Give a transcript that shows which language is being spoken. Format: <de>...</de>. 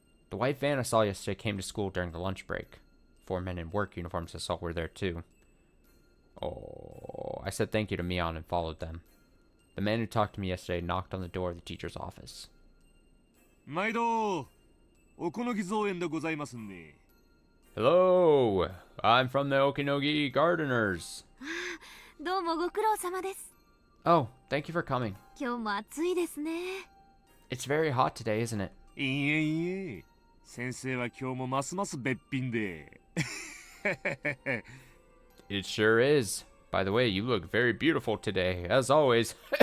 <en>The white van I saw yesterday came to school during the lunch break. 4 men in work uniforms I saw were there too. Oh, I said thank you to Mion and followed them. The man who talked to me yesterday knocked on the door of the teacher's office.</en> <ja>毎度おこのぎ造園でございますね。</ja> <en>Hello, I'm from the Okinogi Gardeners.</en> <ja>どうもご苦労様です。</ja> <en>Oh, thank you for coming.</en> <ja>今日も暑いですね。</ja> <en>It's very hot today, isn't it?</en> <ja>いえいえ、先生は今日もますますべっぴんで。</ja> <en>It sure is. By the way, you look very beautiful today, as always.</en>